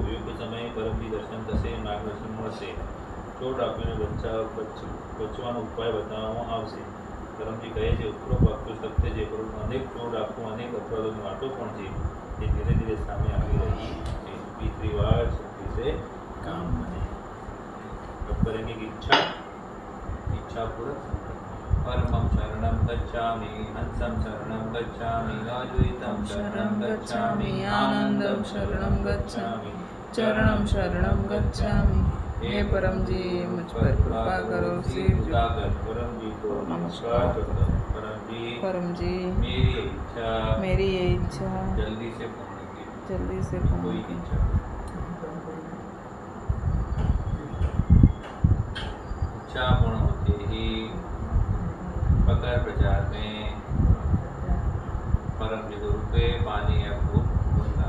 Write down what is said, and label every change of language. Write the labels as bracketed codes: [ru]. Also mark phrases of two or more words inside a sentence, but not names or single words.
[gu] યોગ્ય સમયે પરમજી દર્શન થશે, માર્ગદર્શન મળશે। ચોટ આપીને બચવાનો ઉપાય બતાવવામાં આવશે। પરમજી કહે છે, ઉપરોક્ત વાક્યો સત્ય છે, પરંતુ અનેક ચોટ આપવું અનેક અપરાધોની વાતો પણ છે, જે ધીરે ધીરે સામે આવી રહી છે। પિતૃવાદ શક્તિ [hi] से काम बने। अब करेंगे कि इच्छा पूर्वक [sa] परमं शरणं गच्छामि, हंसं शरणं गच्छामि, अद्वैतं शरणं गच्छामि, आनंदं शरणं गच्छामि, चरणं शरणं गच्छामि। [hi] हे परम जी, मुझ पर कृपा करो। सिर झुकाकर परम जी को नमस्कार करता हूँ। परम जी मेरी ये इच्छा जल्दी से पूर्ण की। इच्छा पूर्ण होते ही पकर प्रचार में परम जी को रुपये, पानी या फूल दूंगा।